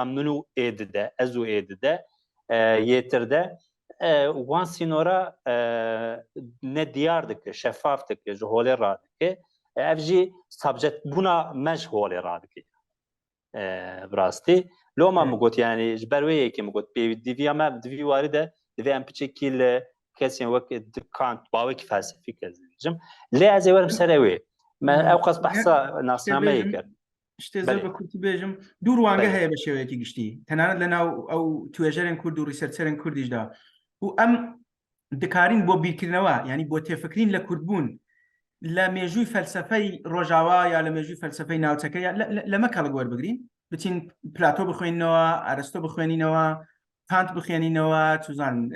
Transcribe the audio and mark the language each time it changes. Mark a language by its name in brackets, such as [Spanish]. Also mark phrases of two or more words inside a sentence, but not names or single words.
[Kurdish] min û ê dide ez û ê dide yêtir de wan sînora ne diyar dike şeffaf dike ji holê radike ev jî sabjekbûna me ji holê radike birastî loma min got yani ji ber wê yekê min got pêdiviya me divî warî de divê em piçekî li kesên wek Kant bawekî felsefîk ez dibêjim lê ez ê werim ser ew ê ئەو قەس بەحسا ناسنامەیە کرد [Central Kurdish] شتێ زۆر بە کورتی بێژم دوو ڕوانگە هەیە بە شێوەیەکی گشتی تەنانەت لەناو ئەو توێژەرێن کورد و ریسەرچەرێن کوردیشدا و ئەم دکارین بۆ بیرکردنەوە ینی بۆ تێفکرین لە کوردبوون لە مێژووی فەلسەفەی ڕۆژاوا یا لە مێژووی فەلسەفەی ناوچەکە لەمە کەڵک وەربگرین بچین پلاتۆ بخوێنینەوە ئارستۆ بخوێنینەوە کانت بخوێنینەوە چوزان